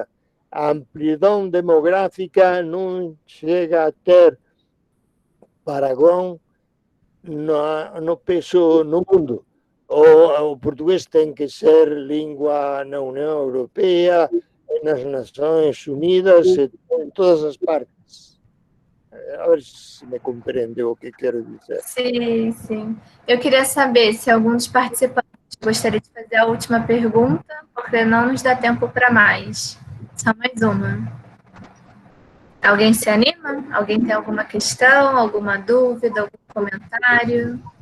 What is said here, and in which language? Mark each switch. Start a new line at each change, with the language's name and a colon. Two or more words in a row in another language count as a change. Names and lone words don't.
Galician: A amplidão demográfica non chega a ter paragón no peso no mundo. O portugués ten que ser lingua na Unión Europea, nas Nações Unidas, en todas as partes.
Portuguese: A ver se me compreende o que quero dizer. Sim, sim. Eu queria saber se algum dos participantes gostaria de fazer a última pergunta, porque não nos dá tempo para mais. Só mais uma. Alguém se anima? Alguém tem alguma questão, alguma dúvida, algum comentário?